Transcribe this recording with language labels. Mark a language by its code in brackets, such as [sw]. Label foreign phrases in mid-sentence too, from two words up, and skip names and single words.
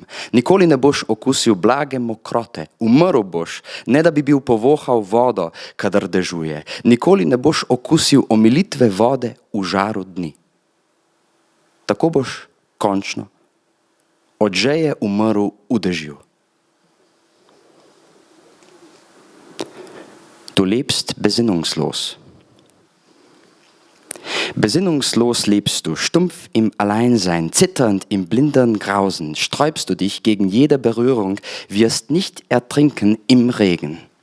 [sl] Nikoli ne boš okusil blage mokrote, umrl boš, ne da bi bil povohal vodo, kadar dežuje. Nikoli ne boš okusil omilitve vode v žaru dni. Tako boš končno od žeje umrl v dežju. [de] Du lebst besinnungslos. Besinnungslos lebst du, stumpf im Alleinsein, zitternd im blinden Grausen, sträubst du dich gegen jede Berührung, wirst nicht ertrinken im Regen.